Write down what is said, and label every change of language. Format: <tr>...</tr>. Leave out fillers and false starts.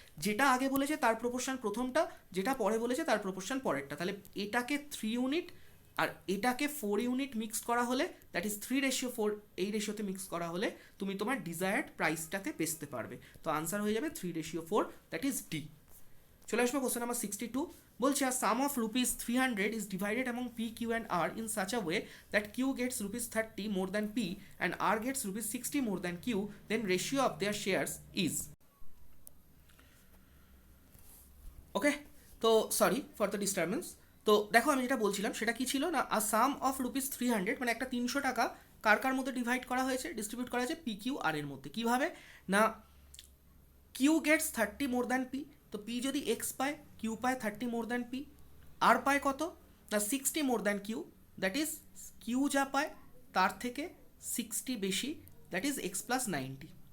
<bn>যেটা আগে বলেছে তার প্রপোর্শন প্রথমটা, যেটা পরে বলেছে তার প্রপোর্শন পরেরটা। তাহলে এটাকে 3 ইউনিট আর এটাকে 4 ইউনিট মিক্স করা হলে দ্যাট ইজ 3:4, এই রেশিওতে মিক্স করা হলে তুমি তোমার ডিজায়ার্ড প্রাইসটাতে বেচতে পারবে। তো আনসার হয়ে যাবে 3:4, দ্যাট ইজ ডি। চলে আসবো কোশ্চেন নাম্বার 62।</bn> <en>বলছে আর sum of ₹300 is divided among P, Q and R in such a way that Q gets ₹30 more than P and R gets ₹60 more than Q, then ratio of their shares is.</en> <bn>Okay, তো sorry for the disturbance. তো দেখো আমি যেটা বলছিলাম সেটা কি ছিল না, আ সাম অফ রুপিস 300, মানে একটা 300 টাকা কার কার মধ্যে ডিভাইড করা হয়েছে, ডিস্ট্রিবিউট করা হয়েছে পি কিউ আর এর মধ্যে। কিভাবে না, Q Gates 30 more than P, তো পি যদি এক্স পায়, কিউ পায় 30 মোর দ্যান পি, আর পায় কত না 60 more than Q, that is Q যা পায় তার থেকে 60 বেশি, দ্যাট ইজ এক্স প্লাস 90।</bn>